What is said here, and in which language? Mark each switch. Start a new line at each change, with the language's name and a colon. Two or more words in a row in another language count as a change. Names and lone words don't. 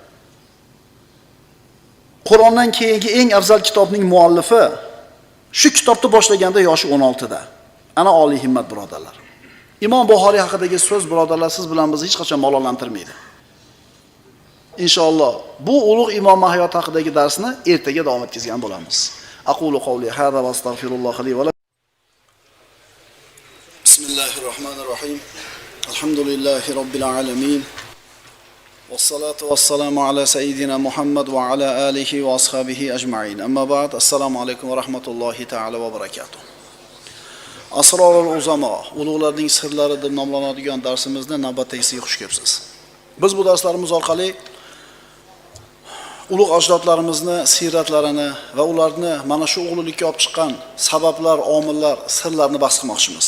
Uzbek: Qur'ondan keyingi eng afzal kitobning muallifi shu kitobni boshlaganda yoshi 16 da. Ana oliy himmat birodarlar. Imom Buxoriy haqidagi so'z birodarlar siz bilan bizni hech qachon malollantirmaydi. Inshaalloh bu ulug' imom hayoti haqidagi darsni ertaga davom etkazgan bo'lamiz.
Arabic: أقول قولي هذا وأستغفر الله لي ولكم. بسم الله الرحمن الرحيم. الحمد لله رب العالمين. والصلاة والسلام على سيدنا محمد وعلى آله وأصحابه أجمعين. أما بعد. السلام عليكم ورحمة الله تعالى وبركاته. أسرار العظماء,
Uzbek: ulug'larning sirlari deb nomlanadigan darsimizni navbatdagisiga xush kelibsiz. Biz bu darslarimiz orqali ulug' ajdodlarimizni siyratlarini va ularni mana shu ulug'likka olib chiqqan sabablar, omillar, sirlarni bahs qilmoqchimiz.